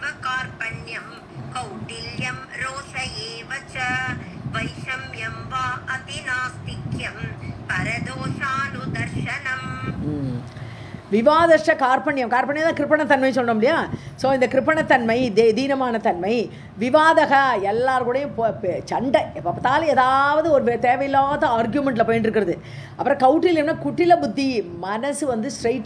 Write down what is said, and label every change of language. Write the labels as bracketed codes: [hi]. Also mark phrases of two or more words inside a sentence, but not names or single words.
[sa] कार्पण्यं कौटिल्यं रोष एव च वैषम्यं वा अतिनास्तिक्यं परदोषानुदर्शनम्. विवादश्च कार्पण्यम्, [ta] கார்பண்யம் தான் கிருப்பணத்தன்மை சொன்னோம் இல்லையா. ஸோ இந்த கிருப்பணத்தன்மை, தீனமான தன்மை. விவாதக, எல்லாருக்கூடையும் சண்டை, எப்போ பார்த்தாலும் ஏதாவது ஒரு தேவையில்லாத ஆர்கியூமெண்ட்டில் போயிட்டு இருக்கிறது. அப்புறம் கௌட்டில்யம்னா குட்டில புத்தி, மனசு வந்து ஸ்ட்ரைட்டு.